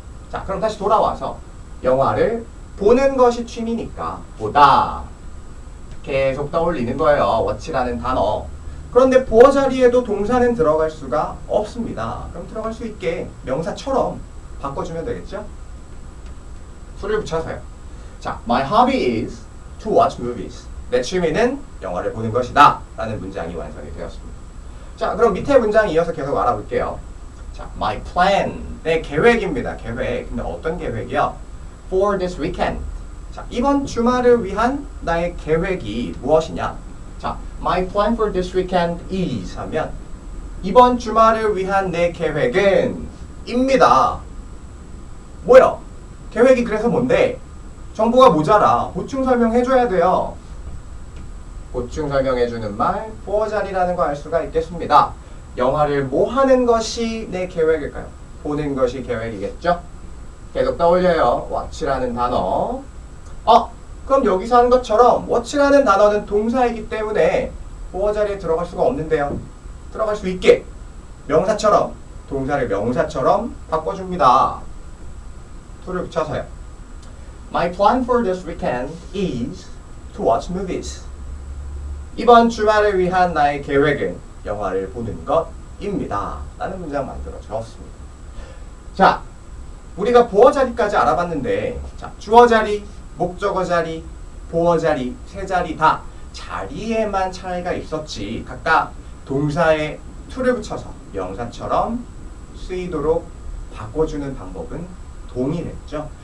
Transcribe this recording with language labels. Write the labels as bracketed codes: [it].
[ko] 자, 그럼 다시 돌아와서 영화를 보는 것이 취미니까 보다 계속 떠올리는 거예요. watch라는 단어. 그런데 보어 자리에도 동사는 들어갈 수가 없습니다. 그럼 들어갈 수 있게 명사처럼 바꿔주면 되겠죠? 수를 붙여서요. [en] 자, my hobby is to watch movies. [ko] 내 취미는 영화를 보는 것이다 라는 문장이 완성이 되었습니다. 자, 그럼 밑에 문장 이어서 계속 알아볼게요. 자, my plan. 내 계획입니다. 계획. 근데 어떤 계획이요? [en] For this weekend. [ko] 자, 이번 주말을 위한 나의 계획이 무엇이냐? 자, [en] my plan for this weekend is [ko] 하면 이번 주말을 위한 내 계획은 입니다. 뭐야? 계획이 그래서 뭔데? 정보가 모자라. 보충 설명해줘야 돼요. 보충 설명해주는 말, for 자리라는 거 알 수가 있겠습니다. 영화를 뭐 하는 것이 내 계획일까요? 보는 것이 계획이겠죠? 계속 떠올려요. watch라는 단어. 그럼 여기서 한 것처럼 watch라는 단어는 동사이기 때문에 for 자리에 들어갈 수가 없는데요. 들어갈 수 있게 명사처럼, 동사를 명사처럼 바꿔줍니다. to를 붙여서요. [en] My plan for this weekend is to watch movies. [ko] 이번 주말을 위한 나의 계획은 영화를 보는 것입니다. 라는 문장 만들어 주었습니다. 자, 우리가 보어 자리까지 알아봤는데, 자, 주어 자리, 목적어 자리, 보어 자리, 세 자리 다 자리에만 차이가 있었지 각각 동사에 to를 붙여서 명사처럼 쓰이도록 바꿔주는 방법은 동일했죠.